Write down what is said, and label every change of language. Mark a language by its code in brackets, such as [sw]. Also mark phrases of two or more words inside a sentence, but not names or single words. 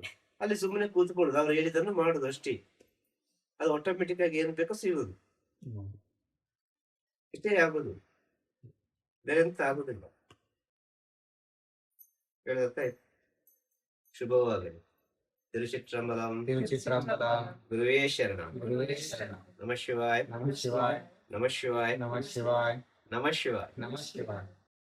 [kn] ಅಲ್ಲಿ ಸುಮ್ಮನೆ ಕೂತ್ಕೊಳ್ಳುದು, ಅವ್ರು ಹೇಳಿದನ್ನು ಮಾಡುದು ಅಷ್ಟೇ. ಅದು ಆಟೋಮೆಟಿಕ್ ಆಗಿ ಏನ್ ಬೇಕೋ ಸಿಗುದು, ಇಷ್ಟೇ ಆಗುದು, ಬೇರೆ ಎಂತ ಆಗುದಿಲ್ಲ. ಹೇಳಿದಾಯ್ತು. ಶುಭವಾಗಲಿ. ತಿರುಚಿತ್ರಂಬಲಂ. [sa] ಗುರುವೇ ಶರಣಂ. ನಮಃ ಶಿವಾಯ. ನಮಃ ಶಿವಾಯ. ನಮಃ ಶಿವಾಯ. ನಮಃ ಶಿವಾಯ. ನಮಃ ಶಿವಾಯ. ನಮಃ ಶಿವಾಯ.